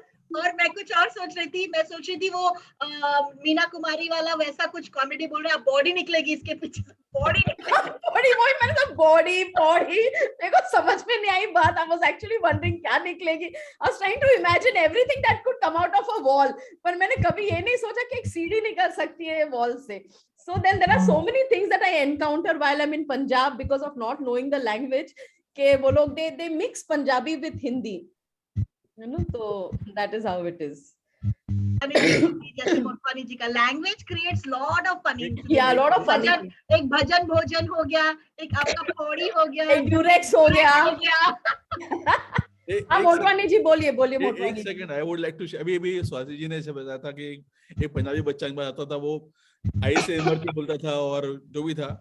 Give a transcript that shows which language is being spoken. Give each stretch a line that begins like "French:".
Hindi: और मैं कुछ और सोच रही थी, मैं सोच रही थी वो मीना कुमारी वाला वैसा कुछ कॉमेडी बोल रहे हैं, बॉडी निकलेगी इसके पीछे, बॉडी बॉडी, वही मैंने कहा बॉडी पौड़ी, मेरे को समझ में नहीं आई बात।
English: I was actually wondering
Hindi: क्या निकलेगी।
English: I was trying to imagine everything that could come out of a wall,
Hindi: पर मैंने कभी ये नहीं सोचा कि एक सीढ़ी निकल सकती है वॉल से।
English: So then there are so many things that I encounter while I'm in Punjab because of not knowing the language,
Hindi: के वो लोग
English: they mix Punjabi with Hindi, you know, so that is how it is.
Hindi: जैसे मोटवानी जी का language creates lot of funny, या lot of funny. एक भजन भोजन हो गया, एक आपका पौड़ी हो गया, एक ड्यूरेक्स हो गया। हाँ मोटवानी जी बोलिए बोलिए मोटवानी। एक second,
English: I would like to,
Hindi: अभी स्वाति जी ने ऐसे बताया था कि एक पंजाबी बच्चा एक बार आता था, वो आई से मर के बोलता था और जो भी था।